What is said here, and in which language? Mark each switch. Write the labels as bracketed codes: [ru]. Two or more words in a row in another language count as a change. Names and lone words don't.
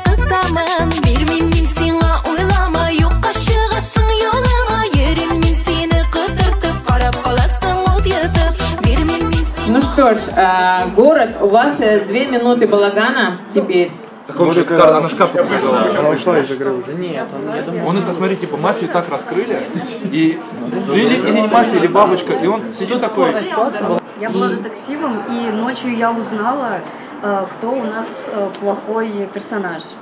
[tt] kısamam Bir min sina uylama Yok kaşıgasın yolama Yerim min seni kıtırtıp Karab kalasın ot yatıp Bir min sina... [ru] Ну что ж, город, у вас 2 минуты балагана теперь. Так он же она шкаф показала. Она ушла из игры уже. Нет, я думаю... Он это, смотри, типа мафию так раскрыли, и или не мафия, или бабочка, и он сидит такой... Я была детективом, и ночью я узнала, кто у нас плохой персонаж.